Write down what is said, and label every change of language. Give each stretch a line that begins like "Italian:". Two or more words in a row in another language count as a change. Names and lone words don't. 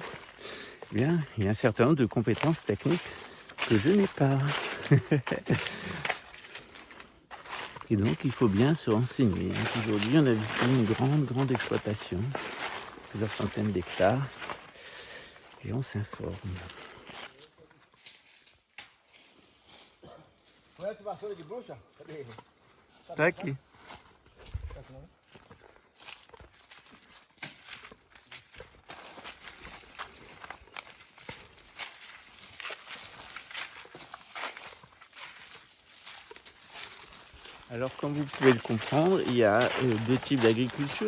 French: Eh bien, il y a un certain nombre de compétences techniques que je n'ai pas. Et donc, il faut bien se renseigner. Aujourd'hui, on a visité une grande exploitation, plusieurs centaines d'hectares, et on s'informe.
Portuguese: Conhece vassoura de bruxa? Cadê ele? Tá aqui.
French: Alors, comme vous pouvez le comprendre, il y a deux types d'agriculture.